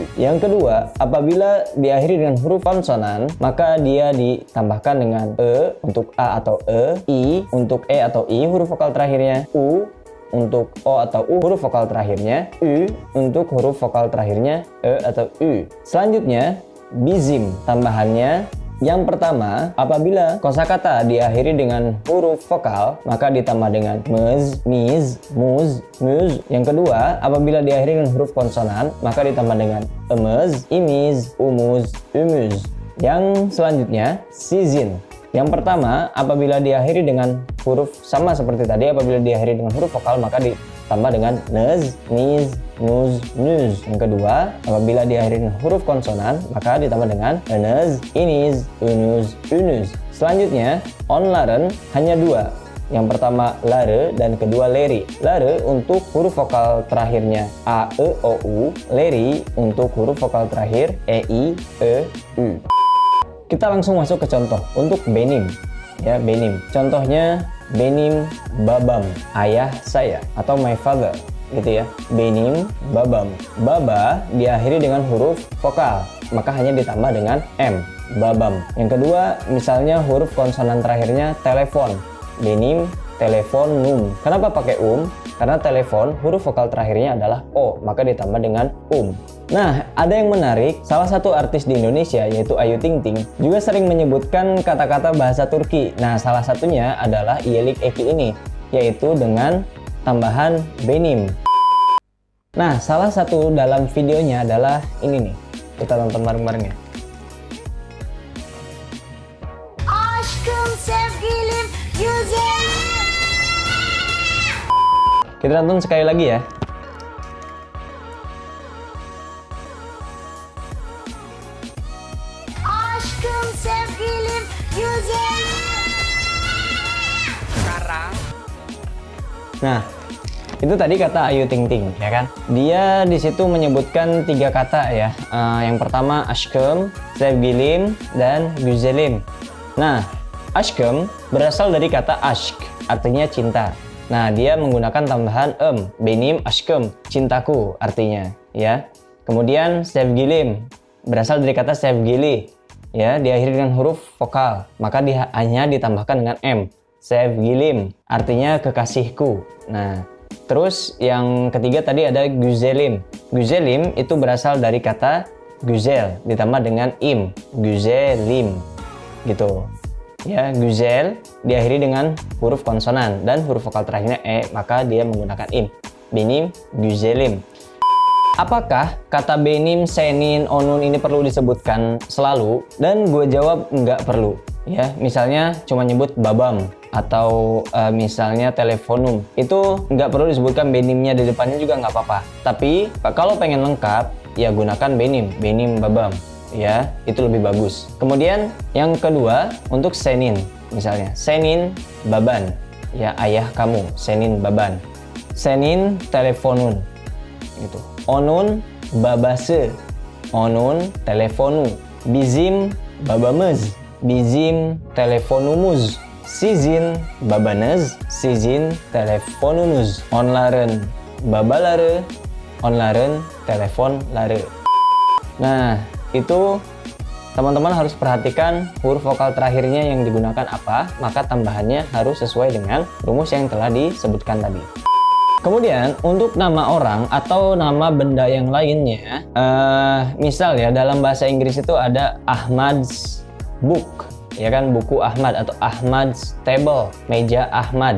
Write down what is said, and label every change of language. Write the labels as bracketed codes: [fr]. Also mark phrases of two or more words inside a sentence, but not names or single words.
[id] Yang kedua, apabila diakhiri dengan huruf konsonan maka dia ditambahkan dengan E untuk A atau E, I untuk E atau I huruf vokal terakhirnya, U untuk O atau U huruf vokal terakhirnya, U untuk huruf vokal terakhirnya E atau U. Selanjutnya, bizim, tambahannya yang pertama, apabila kosakata diakhiri dengan huruf vokal maka ditambah dengan mez, miz, muz, muz. Yang kedua, apabila diakhiri dengan huruf konsonan maka ditambah dengan emez, imiz, umuz, umuz. Yang selanjutnya, sizin. Yang pertama, apabila diakhiri dengan huruf sama seperti tadi, apabila diakhiri dengan huruf vokal maka ditambah dengan nez, niz, nuz, nuz. Yang kedua, apabila diakhiri dengan huruf konsonan maka ditambah dengan nez, iniz, unuz, unuz. Selanjutnya, onlaren hanya dua. Yang pertama lare dan kedua leri. Lare untuk huruf vokal terakhirnya A, E, O, U. Leri untuk huruf vokal terakhir E, I, E, U. Kita langsung masuk ke contoh untuk benim, ya benim. Contohnya [tr] benim babam, [id] ayah saya atau [en] my father, [id] gitu ya. [tr] Benim babam. [id] Baba diakhiri dengan huruf vokal, maka hanya ditambah dengan M, babam. Yang kedua, misalnya huruf konsonan terakhirnya telepon, [tr] benim telefonum. [id] Kenapa pakai Karena telepon huruf vokal terakhirnya adalah O, maka ditambah dengan Nah, ada yang menarik, salah satu artis di Indonesia yaitu Ayu Ting Ting juga sering menyebutkan kata-kata bahasa Turki. Nah, salah satunya adalah [tr] yelik eki [id] ini, yaitu dengan tambahan benim. Nah, salah satu dalam videonya adalah ini nih. Kita tonton bareng-bareng ya. [tr] Aşkım, sevgilim, güzel. [id] Kita tonton sekali lagi ya. [tr] Aşkım, sevgilim, güzel. [id] Sekarang Nah, itu tadi kata Ayu Ting Ting, ya kan? Dia di situ menyebutkan 3 kata ya. Yang pertama [tr] aşkım, sevgilim, [id] dan güzelim. Nah, aşkım berasal dari kata aşk, artinya cinta. Nah, dia menggunakan tambahan [tr] benim aşkım, [id] cintaku artinya, ya. Kemudian sevgilim berasal dari kata sevgili, ya, diakhiri dengan huruf vokal, maka hanya ditambahkan dengan M. Sevgilim artinya kekasihku. Nah, Terus yang ketiga tadi ada güzelim. Güzelim itu berasal dari kata güzel ditambah dengan im, güzelim gitu. Ya, güzel diakhiri dengan huruf konsonan dan huruf vokal terakhirnya e, maka dia menggunakan im. [tr] Benim güzelim. [id] Apakah kata benim, senin, onun ini perlu disebutkan selalu? Dan gue jawab nggak perlu. Ya, misalnya cuma nyebut babam atau misalnya telefonum, itu nggak perlu disebutkan benimnya di depannya juga nggak apa-apa. Tapi kalau pengen lengkap, ya gunakan [tr] benim, benim babam. [id] Ya, itu lebih bagus. Kemudian yang kedua untuk senin, misalnya [tr] senin baban, [id] ya ayah kamu, [tr] senin baban. Senin telefonun, gitu. Onun babası, onun telefonu. Bizim babamız, bizim telefonumuz. Sizin babanız, sizin telefonunuz. Onların babaları, onların telefonları. [id] Nah, itu teman-teman harus perhatikan huruf vokal terakhirnya yang digunakan apa, maka tambahannya harus sesuai dengan rumus yang telah disebutkan tadi. Kemudian untuk nama orang atau nama benda yang lainnya, misal ya dalam bahasa Inggris itu ada [en] Ahmad's book, [id] ya kan, buku Ahmad, atau [en] Ahmad's table, [id] meja Ahmad.